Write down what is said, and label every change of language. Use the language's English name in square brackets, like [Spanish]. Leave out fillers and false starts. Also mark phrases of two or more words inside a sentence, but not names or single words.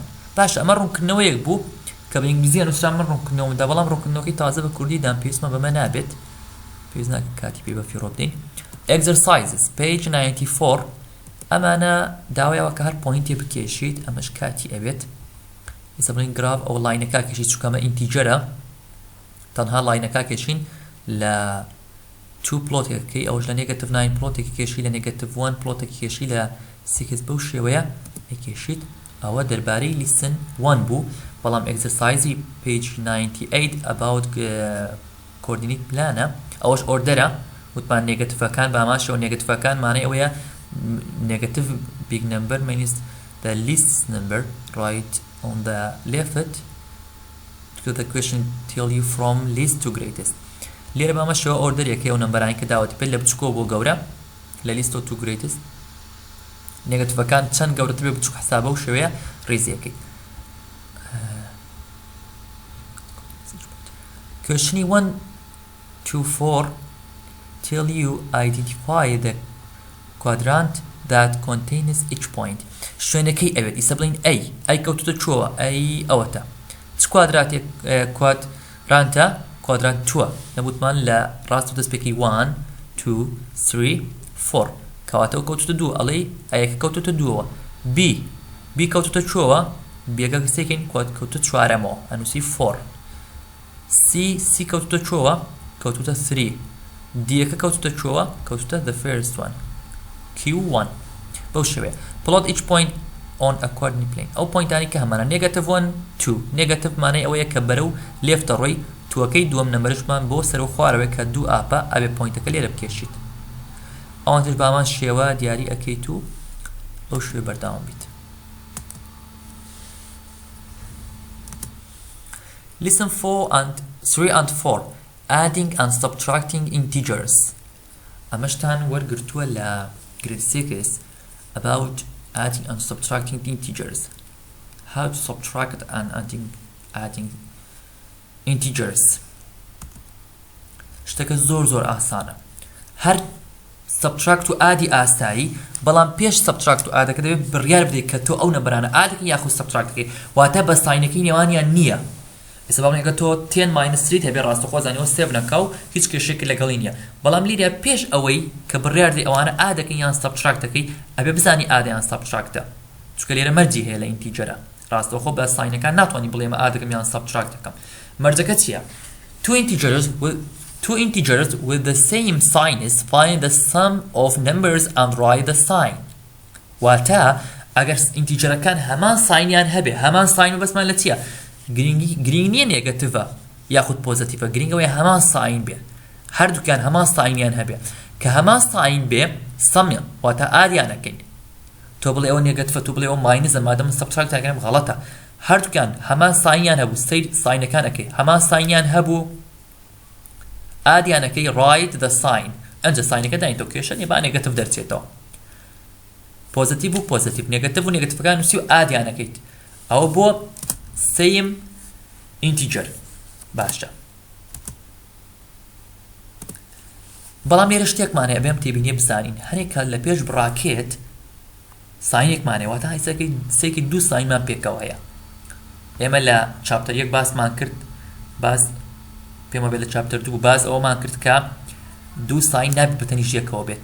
[Central Kurdish] باش ئەمە ڕوونکردنەوەیەک بوو کە بە ئینگلیزی نووسرا من ڕوونکردنەوەمدا بەڵام ڕوونکردنەوەکەی تازە بە کوردیدان پێویستمە بەمە نابێت پێویست ناکە کاتی پێ بە فیڕۆ بدەین [English] exercises page 94 [Central Kurdish] ئەمانە داوایەوە کە هەر پۆینتێ بکێشیت ئەمەش کاتی ئەوێت ئێستا بڵین گراف ئەو لاینەکە کێشیت چونکە ئەمە ئینتیجەرە تەنها لاینەکە کێشین لە 2 پلۆتێکەکەی ئەوش لە نێگەتیڤ 9 پلۆتێکی کێشی لە نێگەتیڤ 1 پلۆتێکی کێشی لە 6 بەو شێوەیە ئەکێشیت ئەوە دەربارەی لیسن 1 بوو بەڵام ئەکسەرسایزی [English] page 98 about coordinate [Central Kurdish] پلانە ئەوەش ئۆردەرە وتمان نێگەتیڤەکان باماشەوە نێگەتیڤەکان مانای ئەوەیە [English] negative big number means the least number right on the left to the question tell you from least to greatest [Central Kurdish] لێرە باماشەوە ئۆردەرێکەوە نمبەرانی کە داوەتی پێ لە بچووکەوە بۆ گەورە لە [English] list to greatest [Central Kurdish] نێگەتیڤەکان چەند گەورەتر بێ بچووک حسابە و شێوەیە ڕێزیەکەی [English] Question 1 to 4 tell you identify the quadrant that contains each point [Central Kurdish] شوێنەکەی ئەوێت ئیسە بڵین ئەی کەوتوتە چۆوە ئەی ئەوەتە چ کوادراتێک کوادرانتە کوادرانت 2 نەبوتمان لە ڕاست و دەستپێکی 1 2 3 4 کەواتەوە کەوتوتە 2 ئەڵێ ئەیەکە کەوتوتە 2ەوە B کەوتوتە چۆوە بێگە کەسێکین کەوتوتە 4ەمەوە ئەنووسی 4 C کەوتوتە چۆوە کەوتوتە 3 دیەکە کەوتوتە چۆوە کەوتوتە [English] the first one Q1 [Central Kurdish] بەو شێوەیە [English] plot each point on a coordinate plane [Central Kurdish] ئەو پۆینتانی کە هەمانە negative 1 2 negative مانای ئەوەیە کە بەرەو لێفتە ڕۆی توەکەی دووەم نەمبەرشمان بۆ سەر و خوارەوەی کە 2 ئاپە ئەبێ پۆینتەکە لێرە بکێشیت ئەوانتش بامان شێوە دیاری ئەکەیت و بەو شێوە بەرداوام بیت [English] Lesson 3 and 4 adding and subtracting integers [Central Kurdish] ئەمەشتان وەرگرتووە [English] لە grade 6 about adding and subtracting integers how to subtract and adding integers. [Central Kurdish] شتەکە زۆر ئاسانە. هەر subtract و ئادی ئاسایی، بەڵام پێش subtract و ئادەکە دەبێت بڕیار بدەیت کە تۆ ئەو نەبەرانە ئادەکەی یاخود subtracتەکەی واتە بە ساینەکەی نێوانیان نییە. ئێستا باڵێن کە تۆ 10 - 3 هەبێ ڕاستەخۆ زانیەوە سێڤ نەکا و هیچ کێشێکی لەگەڵی نییە. بەڵام لیرە پێش ئەوەی کە بڕیار بدەیت ئەوانە ئادەکەی یان subtracتەکەی ئەبێ بزانی ئادەیان subtracتە. چونکە لێرە مەرجی هەیە لە ئینتیجەرە. ڕاستەخۆ بە ساینەکان ناتوانانی بڵێمە ئادەکەم یان subtracتەکەم. مەرجەکە چییە؟ [English] Two integers with the same signs find the sum of numbers and write the sign. [Central Kurdish] واتە ئەگەر ئینتیجەرەکان هەمان ساینیان هەبێ، هەمان ساین و بەسمان لە چییە؟ گرنگ نییە نێگەتیڤە یاخود پۆزیتیڤە، گرنگەوەی هەمان ساین بێ، هەردووکیان هەمان ساینیان هەبێ. کە هەمان ساین بێ سەمیان واتە ئادیانەکەین. تۆ بڵێ ئەوە نێگەتیڤە، تۆ بڵێ ئەوە ماینزە، مادەم سەبتراکتەکەم غەڵەتە. هەردووکیان هەمان ساینیان هەبوو، سەیر ساینەکانەکەی هەمان ساینیان هەبوو، ئادیانەکەی [English] write the sign. [Central Kurdish] ئەنجە ساینەکە داین تۆ کێشە نیە با نێگەتیڤ دەرچێتەوە. پۆزیتیڤ و پۆزیتیڤ، نێگەتیڤ و نێگەتیڤەکان نووسی و ئادیانەکەیت. ئەوە بۆ [English] same integer. [Central Kurdish] باشە. بەڵام لێرە شتێکمان هەیە بێم تێبینیە بزانین. هەرێکە لە پێش بڕاکێت ساینێکمان هەیە، واتە سێکی دوو ساینمان پێکەوە هەیە. ئێمە لە چاپتەر 1 باسمان کرد، باز پێمە بێت لە چاپتەر 2 باز ئەوەمان کرد کە دوو ساین نابێت بەتەنیش یەکەوە بێت.